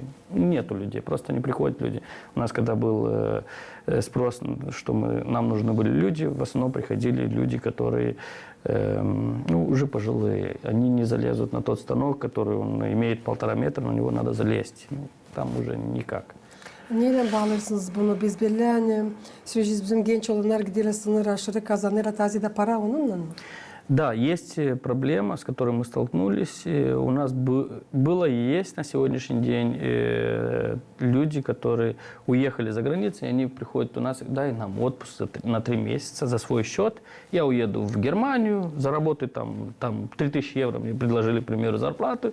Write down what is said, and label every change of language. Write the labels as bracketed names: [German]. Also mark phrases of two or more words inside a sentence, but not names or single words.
[Russian] Нету людей, просто не приходят люди. У нас, когда был спрос, что нам нужны были люди, в основном приходили люди, которые уже пожилые. Они не залезут на тот станок, который он имеет 1,5 метра, на него надо залезть. Там уже никак. [Gagauz] Neyle bağlırsınız bunu? Biz belli hani süreci bizim genç olanlar gidiyorlar, sınır aşırı kazanır, tazide para onunla mı? [Russian] Да, есть проблема, с которой мы столкнулись. У нас было и есть на сегодняшний день люди, которые уехали за границу, и они приходят у нас, дай нам отпуск на 3 месяца за свой счет. Я уеду в Германию, заработаю там 3000 евро, мне предложили, к примеру, зарплату.